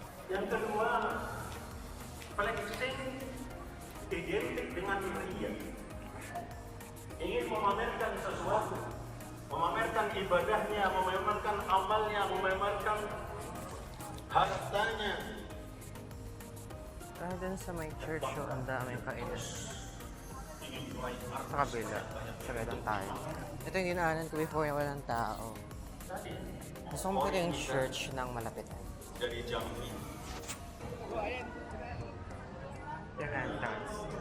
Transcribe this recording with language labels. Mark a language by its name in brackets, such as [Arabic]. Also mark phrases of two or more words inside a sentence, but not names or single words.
[Indonesian] Yang kedua, flexing identik dengan ria. Ingin memamerkan sesuatu, memamerkan ibadahnya, memamerkan amalnya, memamerkan hartanya. [Filipino] Kaya din sa may church show, ang daming kainan. Sa kabila. Sa ganun tayo. Ito yung dinaanan ko before na walang tao. Gusto ko makita yung church ng malapitan. [Indonesian] Dari Jambi. [Filipino] Yung entrance.